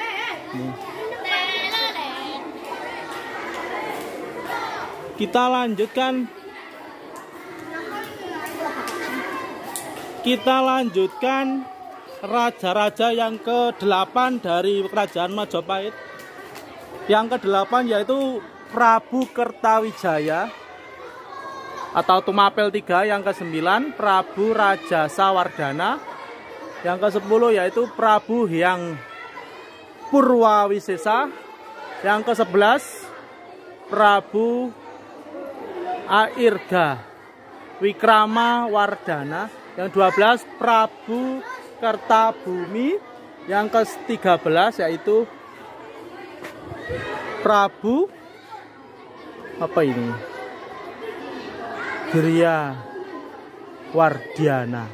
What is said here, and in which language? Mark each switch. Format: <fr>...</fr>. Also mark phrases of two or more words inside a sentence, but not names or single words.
<id>Kita lanjutkan raja-raja yang ke-8 dari kerajaan Majapahit. Yang ke-8 yaitu Prabu Kertawijaya atau Tumapel III. Yang ke-9 Prabu Raja Sawardana. Yang ke-10 yaitu Prabu Hyang Purwawisesa. Yang ke-11 Prabu Airga Wikrama Wardana. Yang 12 Prabu Kertabumi. Yang ke-13 yaitu Prabu apa ini? Girya Wardiana.</id>